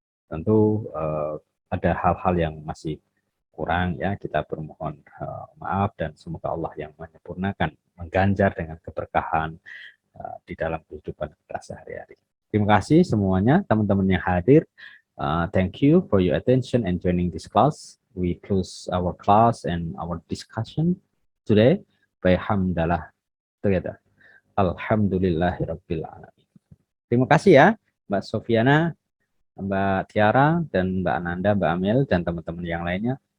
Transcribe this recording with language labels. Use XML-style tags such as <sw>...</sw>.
<id>Tentu ada hal-hal yang masih kurang ya, kita bermohon maaf dan semoga Allah yang menyempurnakan, mengganjar dengan keberkahan di dalam kehidupan kita sehari-hari. Terima kasih semuanya, teman-teman yang hadir.</id> <en>Thank you for your attention and joining this class. We close our class and our discussion today by hamdalah together.</en> <ar>Alhamdulillahirabbil alamin.</ar> <id>Terima kasih ya, Mbak Sofiana, Mbak Tiara, dan Mbak Ananda, Mbak Amel, dan teman-teman yang lainnya.</id>